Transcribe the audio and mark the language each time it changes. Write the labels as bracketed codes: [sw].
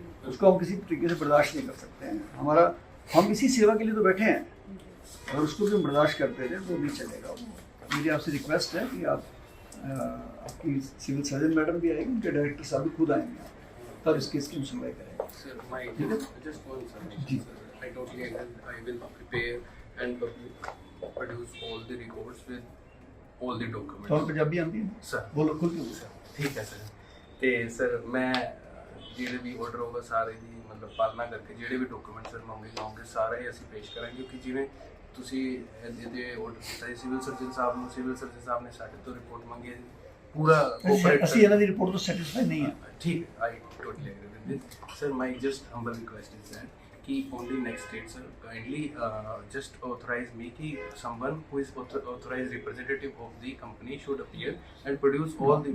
[hi] उसको हम किसी तरीके से बर्दाश्त नहीं कर सकते हैं। हम इसी सेवा के लिए तो बैठे हैं, और उसको भी हम बर्दाश्त करते रहे तो नहीं चलेगा। मेरी आपसे रिक्वेस्ट है कि आप आपकी सिविल सर्जन मैडम भी आएगी, उनके डायरेक्टर साहब भी खुद आएंगे, तब इस केस की हम सुनवाई करेंगे। [en] Sir, my just one submission, [hi] ji. [en] sir. I totally agree. I will prepare and produce all the records with all the documents. [hi] और पंजाबी आती है [en] Sir, [hi] बोलो खुल के sir, ठीक है सर। [pa] ਤੇ ਸਰ ਮੈਂ ਜਿਹੜੇ ਵੀ ਆਰਡਰ ਹੋਗਾ ਸਾਰੇ ਦੀ ਮਤਲਬ ਪਾਲਣਾ ਕਰਕੇ ਜਿਹੜੇ ਵੀ ਡਾਕੂਮੈਂਟ ਸਰ ਮੰਗੇ ਸਾਰੇ ਹੀ ਅਸੀਂ ਪੇਸ਼ ਕਰਾਂਗੇ, ਕਿਉਂਕਿ ਜਿਵੇਂ ਤੁਸੀਂ ਇਹਦੇ ਆਰਡਰ ਕੀਤਾ ਸਿਵਲ ਸਰਜਨ ਸਾਹਿਬ ਨੂੰ, ਸਿਵਲ ਸਰਜਨ ਸਾਹਿਬ ਨੇ ਸਾਡੇ ਤੋਂ ਰਿਪੋਰਟ ਮੰਗੀ ਹੈ, ਪੂਰਾ ਅਸੀਂ ਇਹਨਾਂ ਦੀ ਰਿਪੋਰਟ ਤੋਂ ਸੈਟੀਸਫਾਈ ਨਹੀਂ ਹੈ। [hi] ठीक है, [en] I totally agree with this. Sir, my just humble request is that कि on the next date, sir, kindly just authorize me कि someone who is authorized representative of the company should appear and produce all the